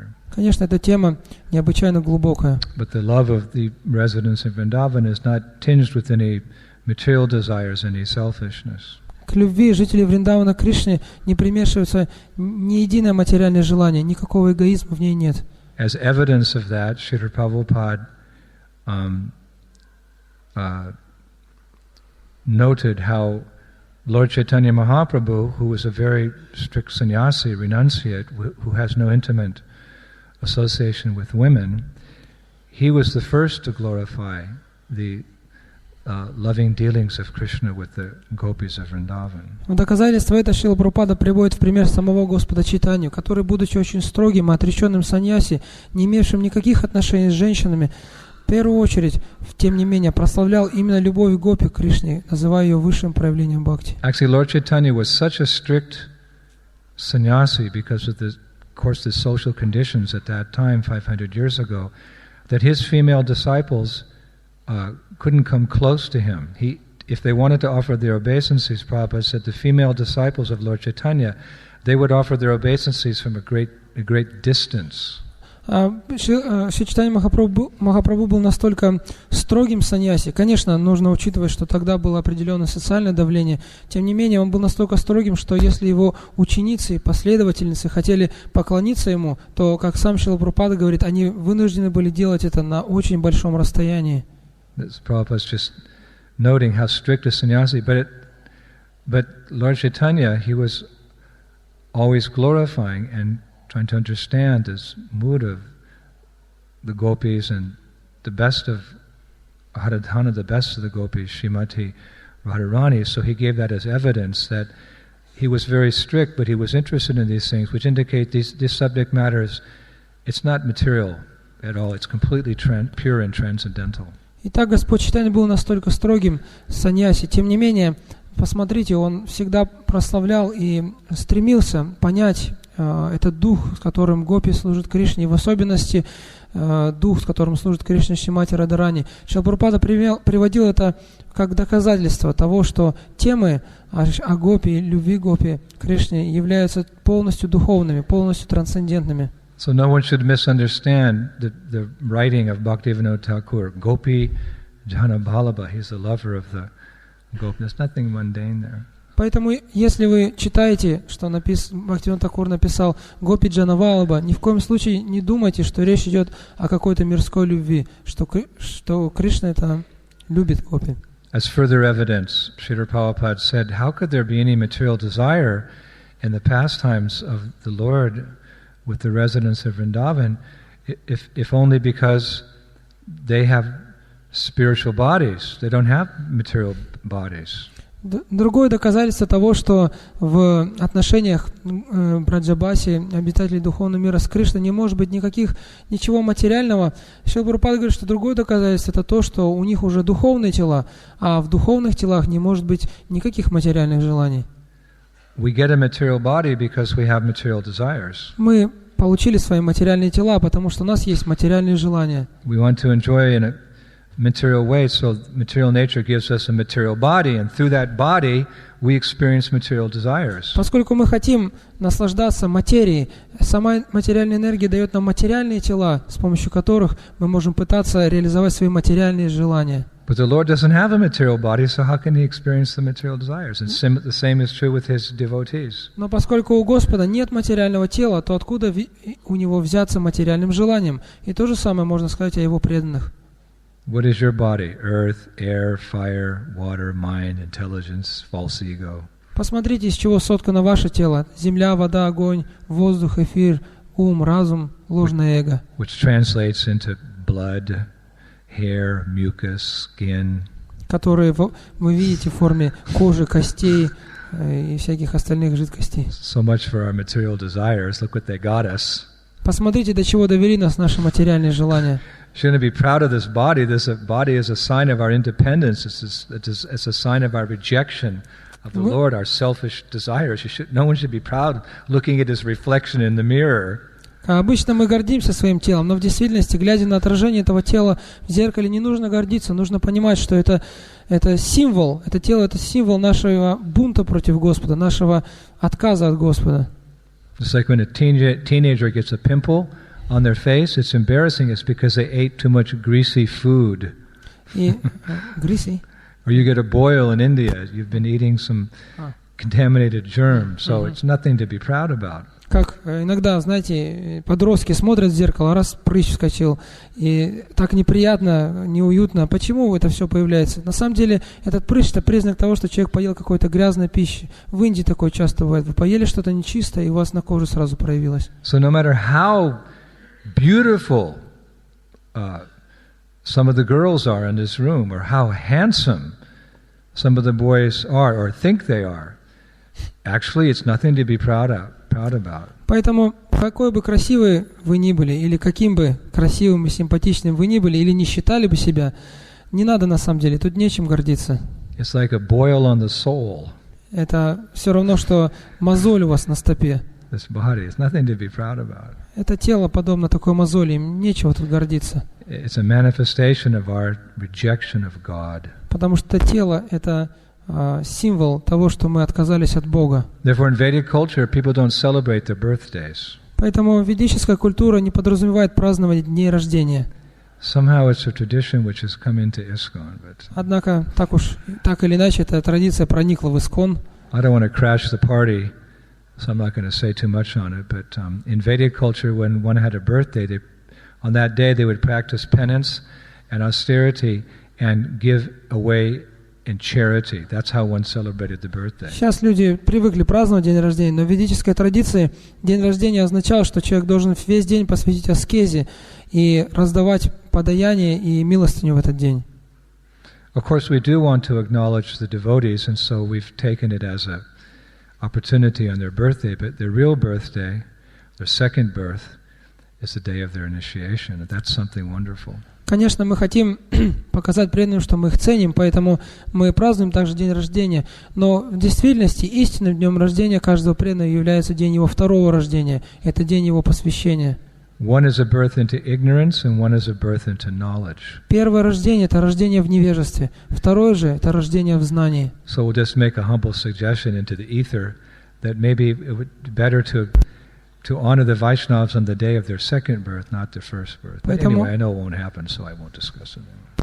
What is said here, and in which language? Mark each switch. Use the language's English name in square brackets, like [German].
[Russian] Конечно, эта тема необычайно глубокая. [English] But the love of the residents of Vrindavan is not tinged with any material desires, any selfishness. [Russian] К любви жителей Вриндавана к Кришне не примешивается ни единое материальное желание, никакого эгоизма в ней нет. [English] As evidence of that, Srila Prabhupada noted how Lord Chaitanya Mahaprabhu, who was a very strict sannyasi, renunciate, who has no intimate association with women, he was the first to glorify the loving dealings of Krishna with the gopis of Vrindavan. [Russian] В доказательство это Шрила Прабхупада приводит в пример самого Господа Чайтанью, который, будучи очень строгим и отреченным саньяси, не имевшим никаких отношений с женщинами, в первую очередь, тем не менее, прославлял именно любовь гопи к Кришне, называя ее высшим проявлением бхакти. [English] Actually, Lord Chaitanya was such a strict sannyasi because of the social conditions at that time, 500 years ago, that his female disciples couldn't come close to him. If they wanted to offer their obeisances, Prabhupada said the female disciples of Lord Chaitanya, they would offer their obeisances from a great distance. [Russian] Шри Чайтанья Махапрабху был настолько строгим саньяси. Конечно, нужно учитывать, что тогда было определенное социальное давление. Тем не менее, он был настолько строгим, что если его ученицы и последовательницы хотели поклониться ему, то, как сам Шрила Прабхупада говорит, они вынуждены были делать это на очень большом расстоянии. [English] Prabhupada's just noting how strict a sannyasi, but Lord Chaitanya, he was always glorifying and trying to understand this mood of the gopis, and the best of Haradhana, the best of the gopis, Shrimati Radharani. So he gave that as evidence that he was very strict, but he was interested in these things, which indicate this subject matter is, it's not material at all, it's completely pure and transcendental. [Russian] Итак, Господь Чайтанья был настолько строгим саньяси. Тем не менее, посмотрите, он всегда прославлял и стремился понять этот дух, с которым гопи служат Кришне, и в особенности дух, с которым служит Кришне Шримати Радхарани. Шрила Прабхупада приводил это как доказательство того, что темы о гопи, любви гопи к Кришне являются полностью духовными, полностью трансцендентными. [English] So no one should misunderstand the writing of Bhaktivinoda Thakur. Gopi Jana Bhalabha, he's the lover of the gopi. There's nothing mundane there. [Russian] Поэтому, если вы читаете, что Бхактивинода Тхакур написал «Гопи Джана Валаба», ни в коем случае не думайте, что речь идет о какой-то мирской любви, что Кришна это любит гопи. [English] As further evidence, Srila Prabhupada said, how could there be any material desire in the pastimes of the Lord with the residents of Vrindavan if only because they have spiritual bodies. They don't have material bodies. [Russian] Другое доказательство того, что в отношениях Браджабаси, обитателей духовного мира с Кришной, не может быть ничего материального. Шрила Прабхупада говорит, что другое доказательство это то, что у них уже духовные тела, а в духовных телах не может быть никаких материальных желаний. [English] We get a material body because we have material desires. [Russian] Мы получили свои материальные тела, потому что у нас есть материальные желания. [English] We want to enjoy in a material way, so material nature gives us a material body, and through that body we experience material desires. [Russian] Поскольку мы хотим наслаждаться материей, сама материальная энергия дает нам материальные тела, с помощью которых мы можем пытаться реализовать свои материальные желания. [English] But the Lord doesn't have a material body, so how can He experience the material desires? And the same is true with His devotees. [Russian] Но поскольку у Господа нет материального тела, то откуда у Него взяться материальным желанием? И то же самое можно сказать о Его преданных. [English] What is your body? Earth, air, fire, water, mind, intelligence, false ego. [Russian] Посмотрите, из чего соткано ваше тело. Земля, вода, огонь, воздух, эфир, ум, разум, ложное эго. [English] Which translates into blood, hair, mucus, skin. [Russian] Которые вы видите в форме кожи, костей и всяких остальных жидкостей. [English] So much for our material desires. Look what they got us. [Russian] Посмотрите, до чего довели нас наши материальные желания. [English] Shouldn't be proud of this body. This body is a sign of our independence. It's a sign of our rejection of the Lord, our selfish desires. No one should be proud looking at his reflection in the mirror. [Russian] Обычно мы гордимся своим телом, но в действительности, глядя на отражение этого тела в зеркале, не нужно гордиться. Нужно понимать, что это символ, это тело, это символ нашего бунта против Господа, нашего отказа от Господа. [English] Just like when a teenager gets a pimple on their face, it's embarrassing. It's because they ate too much greasy food. Greasy? Or you get a boil in India. You've been eating some contaminated germ, so it's nothing to be proud about. [Russian] Как иногда, знаете, подростки смотрят в зеркало, раз прыщ вскочил, и так неприятно, неуютно. Почему это все появляется? На самом деле, этот прыщ – это признак того, что человек поел какой-то грязной пищи. В Индии такое часто бывает. Вы поели что-то нечистое, и у вас на коже сразу проявилось. [English] So no matter how beautiful some of the girls are in this room, or how handsome some of the boys are, or think they are, actually it's nothing to be proud about. [Russian] Поэтому, какой бы красивый вы ни были, или каким бы красивым и симпатичным вы ни были, или не считали бы себя, не надо на самом деле, тут нечем гордиться. [English] It's like a boil on the soul. [Russian] Это все равно, что мозоль у вас на стопе. [English] This body is nothing to be proud about. [Russian] Это тело подобно такой мозоли, им нечего тут гордиться. [English] It's a manifestation of our rejection of God. [Russian] Потому что тело – это символ того, что мы отказались от Бога. [English] Therefore, in Vedic culture, people don't celebrate their birthdays. [Russian] Поэтому ведическая культура не подразумевает празднование дней рождения. [English] Somehow it's a tradition which has come into ISKCON, but [Russian] Однако, так или иначе, эта традиция проникла в ISKCON. [English] I don't want to crash the party, so I'm not going to say too much on it, but in Vedic culture, when one had a birthday, on that day they would practice penance and austerity and give away in charity. That's how one celebrated the birthday. [Russian] Сейчас люди привыкли праздновать день рождения, но в ведической традиции день рождения означал, что человек должен весь день посвятить аскезе и раздавать подаяние и милостыню в этот день. [English] Of course, we do want to acknowledge the devotees, and so we've taken it as an opportunity on their birthday, but their real birthday, their second birth, is the day of their initiation, and that's something wonderful. [Russian] Конечно, мы хотим показать преданным, что мы их ценим, поэтому мы празднуем также день рождения. Но в действительности истинным днем рождения каждого преданного является день его второго рождения. Это день его посвящения. [English] One is a birth into ignorance, and one is a birth into knowledge. [Russian] Первое рождение – это рождение в невежестве. Второе же – это рождение в знании. [English] So we'll just make a humble suggestion into the ether that maybe it would be better to honor the Vaishnavas on the day of their second birth, not their first birth. But anyway, I know it won't happen, so I won't discuss it anymore.